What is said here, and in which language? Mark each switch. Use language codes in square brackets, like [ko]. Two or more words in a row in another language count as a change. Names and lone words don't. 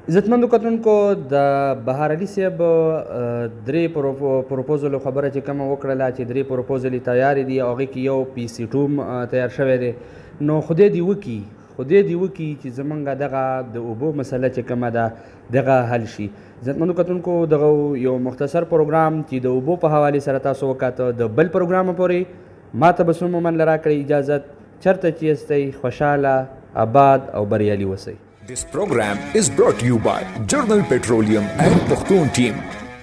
[ps] عزتمندو کتونکو د بهار علي صاحب 3 پروپوزل خبره چې کومه وکړله چې 3 پروپوزل تیارې دي او هغې کې یو PC2 هم تیار شوی دی نو خدای دی وکي چې زمونږ دغه د اوبو مسله چې کومه ده دغه حل شي. عزتمندو کتونکو دغه یو مختصر پروګرام چې د اوبو په حوالې سره تاسو وکاته د بل پروګرام پورې ما ته به څومره من راکړئ اجازت چرته چې یاستئ خوشحاله آباد او بریالي اوسئ. [en] This program is brought to you by Journal Petroleum and Pakhtun team.